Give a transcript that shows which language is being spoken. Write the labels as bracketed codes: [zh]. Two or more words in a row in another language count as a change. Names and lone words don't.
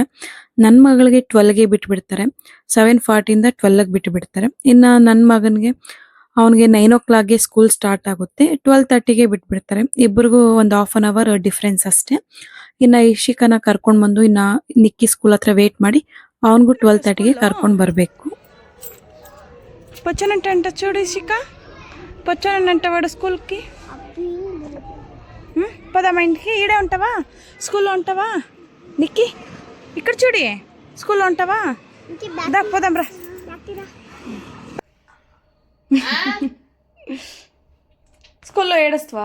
[kn] ನನ್ನ ಮಗಳಿಗೆ 12ಗೆ ಬಿಟ್ಬಿಡ್ತಾರೆ. 7:40 ಇಂದ 12ಗೆ ಬಿಟ್ಬಿಡ್ತಾರೆ. ಇನ್ನ ನನ್ನ ಮಗನಿಗೆ ಅವನಿಗೆ 9 o'clockಗೆ [en] school start [kn] ಆಗುತ್ತೆ. 12:30ಗೆ ಬಿಟ್ಬಿಡ್ತಾರೆ. ಇಬ್ಬರಿಗೂ ಒಂದು [en] 1/2 hour difference [kn] ಅಷ್ಟೇ. ಇನ್ನ ಇಶಿಕನ ಕರ್ಕೊಂಡ್ ಬಂದು ಇನ್ನ ನಿಕ್ಕಿ ಸ್ಕೂಲ್ ಹತ್ರ ವೇಟ್ ಮಾಡಿ ಅವನಿಗೂ 12:30ಗೆ ಕರ್ಕೊಂಡ್ ಬರ್ಬೇಕು. [te] పొచ్చనంట చూడు ఇషిక, పొచ్చనంట వాడు స్కూల్కి. పోదామా ఇంటికి? ఈడే ఉంటావా? స్కూల్లో ఉంటావా? నిక్కి ఇక్కడ చూడి, స్కూల్లో ఉంటావా? దా పోదాం రా. స్కూల్లో ఏడుస్తావా?